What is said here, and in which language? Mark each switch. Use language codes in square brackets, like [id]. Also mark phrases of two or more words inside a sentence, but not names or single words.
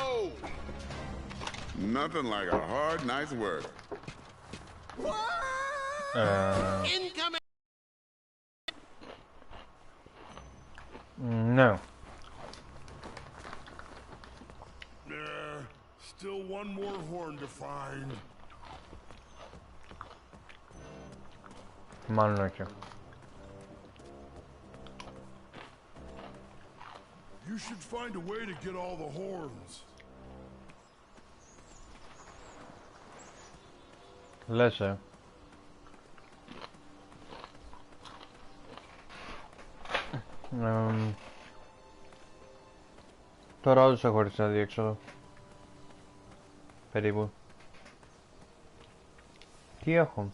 [en] Nothing like a hard night's work. Incoming! No. Still one more horn to find. [el] Μάλλον όχι. [en] You should find a way to get all the horns. [el] Λες, Τώρα όντως έχω χωρίς ένα διέξοδο. Περίπου. Τι έχω?